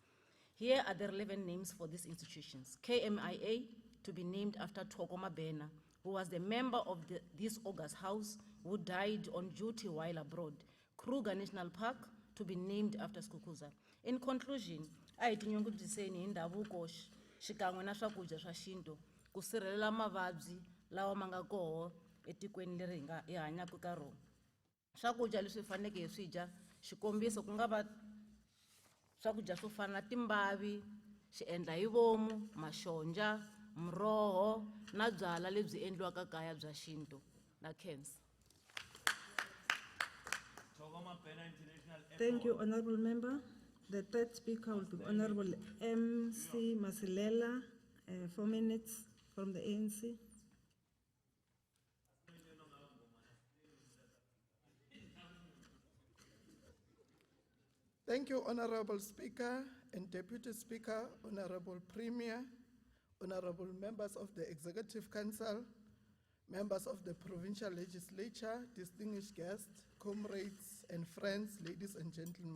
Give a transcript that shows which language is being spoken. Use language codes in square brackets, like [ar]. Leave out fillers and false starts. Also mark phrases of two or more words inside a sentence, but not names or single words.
[en] Here are the relevant names for these institutions. KMIA, to be named after Tokoma Bena, who was the member of this August House who died on duty while abroad. Kruger National Park, to be named after Skukuza. In conclusion, [ts] I tinyongudiseni indavuko xikan'we na swakudya swa xintu ku sirhelela mavabyi lawa ma nga koho etikweni leri hi hanyaka ka rona. Swakudya leswi faneleke hi swi dya, xikombiso ku nga va swakudya swo fana na timbavi, xiendlahivomu, maxonja, muroho na byala lebyi endliwaka kaya bya xintu na cancer. [en] Thank you, honorable member. The third speaker will be Honorable MC Masilela, 4 minutes from the ANC. Thank you, Honorable Speaker and Deputy Speaker, Honorable Premier, Honorable members of the Executive Council, members of the Provincial Legislature, distinguished guests, comrades and friends, ladies and gentlemen.